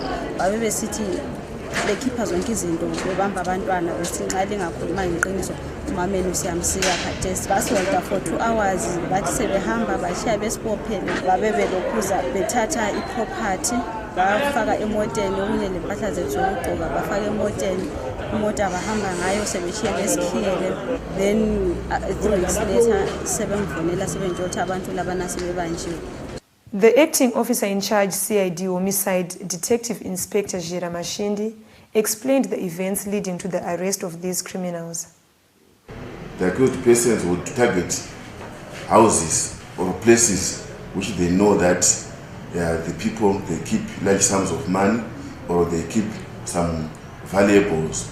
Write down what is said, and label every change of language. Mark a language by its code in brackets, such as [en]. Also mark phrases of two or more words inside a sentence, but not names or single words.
[nd] Babe besithi bekhipha zonke izinto bebamba abantwana, besithi nxa lingakhuluma ngeqiniso umameni siyamsika khathesi. Basolda [en] for 2 hours, [nd] bathi sebehamba bashiya besibophele. Babe belokhuza bethatha iproperty, bafaka emoteni, okunye lempahla zethu zokugqoka bafaka emoteni, imota bahamba ngayo sebeshiya besikhiyele. [en] Then 3 weeks later [nd] sebengivonela sebengitshela ukuthi abantu labana sebebanjiwe. [en] The acting officer in charge, CID Homicide, Detective Inspector Jira Mashindi, explained the events leading to the arrest of these criminals. The accused persons would target houses or places which they know that the people, they keep large sums of money or they keep some valuables.